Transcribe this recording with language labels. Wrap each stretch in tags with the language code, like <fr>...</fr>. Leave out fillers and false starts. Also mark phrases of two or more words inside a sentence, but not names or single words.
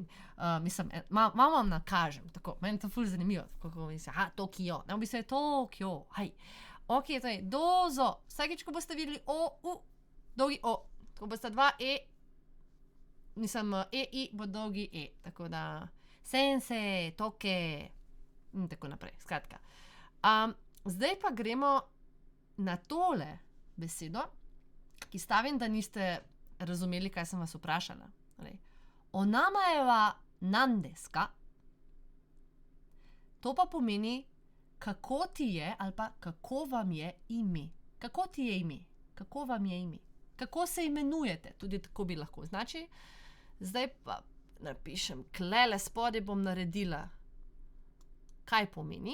<sl>Malo vam nakažem, tako, meni to ful zanimivo, kako mislim, Tokio, ne, v bistvu je Tokio, Ok, to je dozo, vsakič, ko boste videli dolgi ko boste 2 bo dolgi tako da sensei, toke in tako naprej, skratka. Zdaj pa gremo na tole besedo, ki stavim, da niste razumeli, kaj sem vas vprašala.</sl> <ja>お名前は何ですか?</ja> <sl>To pa pomeni, kako ti je ali pa kako vam je ime. Kako ti je ime? Kako vam je ime? Kako se imenujete? Tudi tako bi lahko označili. Zdaj pa napišem, klele spodaj bom naredila, kaj pomeni.</sl>